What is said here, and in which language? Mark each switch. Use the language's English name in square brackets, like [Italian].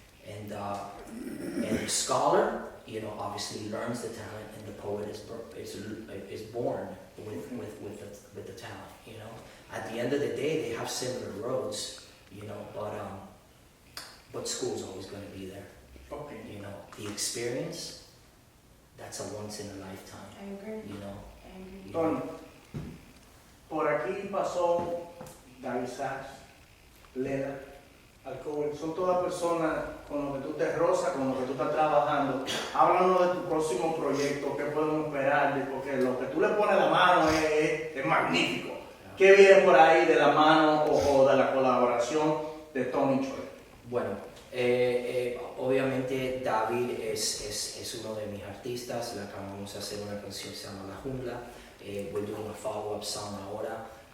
[English] And the scholar, you know, obviously learns the talent, and the poet is born with the talent. You know, at the end of the day, they have similar roads. You know, but school's always going to be there. Okay. You know, the experience, that's a once in a lifetime. I agree. You know. I agree. [Spanish] Tony, por aquí pasó David Sachs, Lena, Alcohol, son todas personas con lo que tú te rozas, con lo que tú estás trabajando. Háblanos de tu próximo proyecto, qué podemos esperar, porque lo que tú le pones la mano es magnífico. ¿Qué viene por ahí de la mano o de la colaboración de Tony Choy? Bueno, obviamente David es uno de mis artistas. Le acabamos de hacer una canción que se llama La Jungla. [English] We're doing a follow-up song [Spanish] ahora.